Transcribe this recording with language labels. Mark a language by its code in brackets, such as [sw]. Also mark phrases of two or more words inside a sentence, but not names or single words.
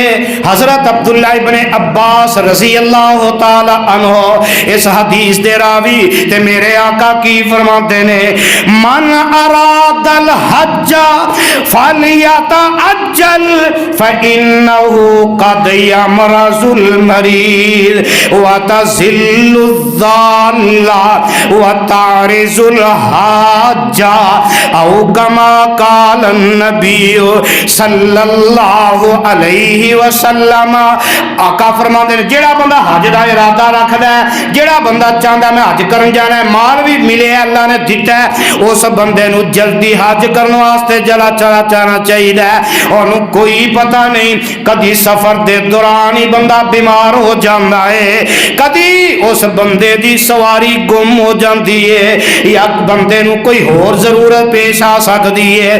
[ur] حضرت عبداللہ ابن عباس [ar] رضي الله تعالى عنه [ur] اس حدیث [pa] دے راوی تے میرے آقا کی فرماتے نے, [ar] من أراد الحج فليتعجل فإنه قد يمرض المريض وتضل الضالة وتعرض الحاجة أو كما قال النبي صلى الله صلى الله عليه وسلم. [pa] آقا فرماتے نے جیہڑا بندہ حج کا ارادہ رکھدا ہے، جیہڑا بندہ چاہتا میں حج کرن جانا ہے، مال بھی ملے اللہ نے دتا ہے، اس بندے نوں جلدی حج کرنے واسطے چلا جانا چاہیے. [ur] انہوں نے کوئی پتہ نہیں کدی سفر کے دوران ہی بندہ بیمار ہو جاتا ہے، کدی اس بندے کی سواری گم ہو جاتی ہے، یا بندے نوں کوئی ہور ضرورت پیش آ سکتی ہے.